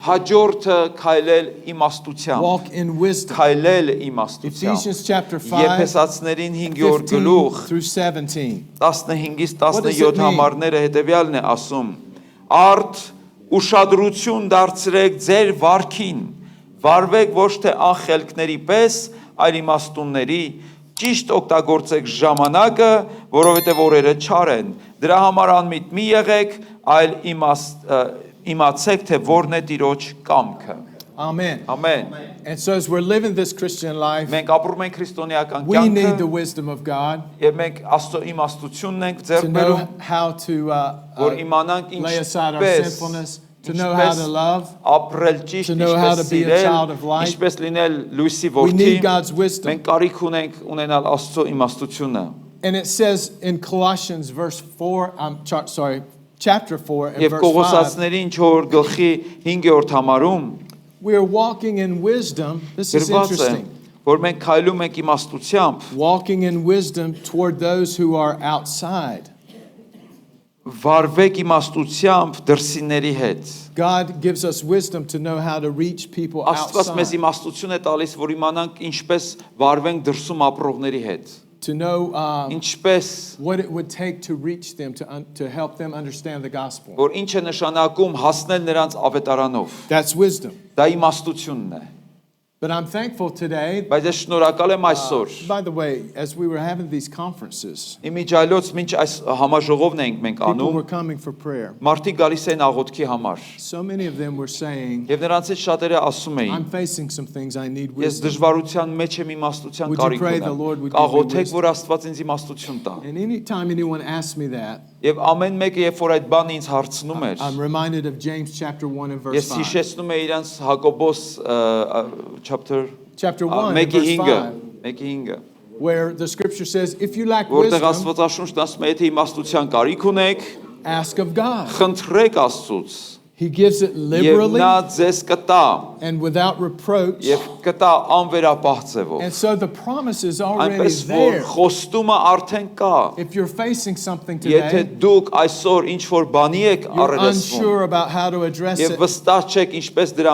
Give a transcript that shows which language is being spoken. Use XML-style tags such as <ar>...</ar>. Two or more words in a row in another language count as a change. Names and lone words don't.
<hy>Հաջորդը քայլել իմաստությամբ։</hy> <en>Walk in wisdom.</en> <hy>Քայլել իմաստությամբ։</hy> <en>Ephesians chapter 5,</en> <hy>Եփեսացիներին 5-րդ 15 գլուխ</hy> <en>through 17.</en> <hy>15-ից</hy> <en>What does it 17 mean?</en> <hy>համարները հետևյալն է ասում. Արդ ուշադրություն դարձրեք ձեր վարքին, վարվեք ոչ թե անխելքների պես, այլ իմաստունների, ճիշտ օգտագործեք ժամանակը, որովհետև օրերը չար են։ Դրա համար անմիտ մի եղեք, այլ իմացեք, թե որն է Տիրոջ կամքը։</hy> <en>Amen.</en> <hy>Ամեն։</hy> <en>And so as we're living this Christian life,</en> <hy>Մենք ապրում ենք քրիստոնեական</hy> <en>we need the</en> <hy>կյանքը,</hy> <en>wisdom of God</en> <hy>եւ մենք Աստծո իմաստությունն ենք</hy> <en>to</en> <hy>ձեռք</hy> <en>know</en> <hy>բերում,</hy> <en>how to</en> <hy>որ իմանանք</hy> <en>lay aside our</en> <hy>ինչպես</hy> <en>sinfulness, to know how to love.</en> <hy>ապրել ճիշտ,</hy> <en>to know how</en> <hy>ինչպես</hy> <en>to be a</en> <hy>սիրել,</hy> <en>child of light.</en> <hy>ինչպես լինել լույսի</hy> <en>We</en> <hy>որդի։</hy> <en>need God's wisdom.</en> <hy>Մենք կարիք ունենք ունենալ Աստծո իմաստությունը։</hy> <en>And it says in Colossians chapter 4 and</en> <hy>Եվ</hy> <en>verse 5,</en> <hy>Կողոսացիներին 4 գլխի 5-րդ համարում</hy> <en>we are walking in wisdom. This is</en> <hy>գրված է,</hy> <en>interesting.</en> <hy>որ մենք քայլում ենք իմաստությամբ,</hy> <en>Walking in wisdom toward those who are outside.</en> <hy>վարվեք իմաստությամբ դրսիների հետ։</hy> <en>God gives us wisdom to know how to reach people</en> <hy>Աստված մեզ</hy> <en>outside.</en> <hy>իմաստություն է տալիս, որ իմանանք ինչպես վարվենք դրսում ապրողների հետ։</hy> <en>To know</en> <hy>Ինչպես</hy> <en>what it would take to reach them, to help them understand the gospel.</en> <hy>որ ինչ է նշանակում հասնել նրանց ավետարանով։</hy> <en>That's wisdom.</en> <hy>Դա իմաստությունն է։</hy> <en>But I'm thankful today.</en> <hy>Բայց ես շնորհակալ եմ այսօր։</hy> <en>By the way, as we were having these conferences,</en> <hy>Իմիջայլոց մինչ այս համաժողովն ենք մենք</hy> <en>people</en> <hy>անում,</hy> <en>were coming for prayer.</en> <hy>մարդիկ գալիս են աղոթքի համար։</hy> <en>So many of them were saying,</en> <hy>Եվ նրանցից շատերը ասում</hy> <en>I'm</en> <hy>էին.</hy> <en>facing some things I need</en> <hy>Ես</hy> <en>wisdom.</en> <hy>դժվարության մեջ եմ իմաստության</hy> <en>Would you</en> <hy>կարիք</hy> <en>pray the Lord</en> <hy>ունեմ։</hy> <en>would give me</en> <hy>Աղոթեք,</hy> <en>wisdom?</en> <hy>որ Աստված ինձ իմաստություն տա։</hy> <en>And anytime anyone asks me that,</en> <hy>Եվ ամեն մեկը երբ որ այդ բանը ինձ հարցնում էր,</hy> <en>I'm reminded of James chapter 1 and verse</en> <hy>ես</hy> <en>5.</en> <hy>հիշեցնում եմ իրանց Հակոբոս chapter</hy> <en>Chapter 1 and</en> <hy>1-ի</hy> <en>verse</en> <hy>5-ը,</hy> <en>5,</en> <hy>1-ի 5-ը,</hy> <en>where the scripture says, if you lack</en> <hy>որտեղ</hy> <en>wisdom,</en> <hy>Աստվածաշունչն ասում է, եթե իմաստության կարիք ունեք,</hy> <en>ask of God.</en> <hy>խնդրեք Աստծուց,</hy> <en>He gives it</en> <hy>եւ</hy> <en>liberally</en> <hy>նա ձեզ կտա,</hy> <en>and without reproach.</en> <hy>եւ կտա անվերապահ ձևով։</hy> <en>And so the promise is already</en> <hy>Այնպես որ</hy> <en>there.</en> <hy>խոստումը արդեն կա։</hy> <en>If you're facing something</en> <hy>Եթե</hy> <en>today,</en> <hy>դուք այսօր ինչ որ բանի եք</hy> <en>you're</en> <hy>առերեսվում</hy> <en>unsure about how to address</en> <hy>եւ</hy> <en>it,</en> <hy>վստահ չեք ինչպես դրան</hy>